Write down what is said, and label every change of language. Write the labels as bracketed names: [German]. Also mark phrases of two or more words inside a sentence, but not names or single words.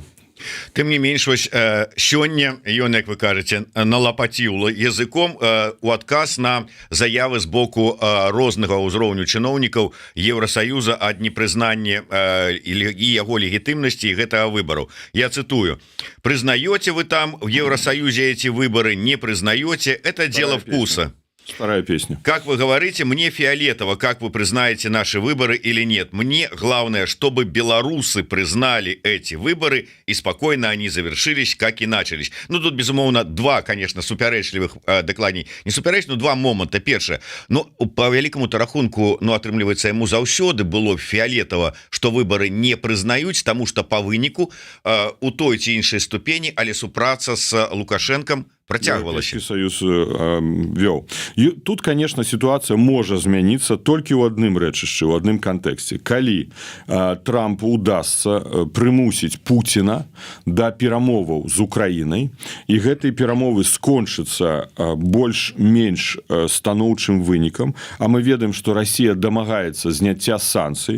[Belarusian] Тым не менш, вось сёння ён, як вы кажаце, налапаціў языком у адказ на заявы з боку рознага ўзроўню чыноўнікаў Еўрасаюза ад непрызнання і яго легітымнасці гэтага выбару. Я цытую: [Russian] «Признаете вы там в Евросоюзе эти выборы, не признаете, это дело вкуса». Старая песня. Как вы говорите, мне фиолетово, как вы признаете наши выборы или нет. Мне главное, чтобы белорусы признали эти выборы, и спокойно они завершились, как и начались. [Belarusian] Ну, тут, безумовно, два, [Russian] конечно, [Belarusian] супярэчлівых дакладней. [Russian] Не супярэч, но два момента. [Belarusian] Першае, ну, [Russian] по великому [Belarusian] рахунку, ну, атрымліваецца, яму заўсёды было фиолетово, [Russian] что выборы не признаюць, [Belarusian] тому что по выніку у той ці іншай ступені, але супраца с Лукашенком працягвалася. Союз вёў. І тут, [Russian] конечно, ситуация [Belarusian] можа змяніцца толькі ў адным рэчышчы, у адным кантэксце. Калі Трампу удасца прымусіць Пуціна да перамоваў з Украінай, і гэтыя перамовы скончацца больш-менш станоўчым вынікам, а мы ведаем, што Расія дамагаецца зняцця санкцый.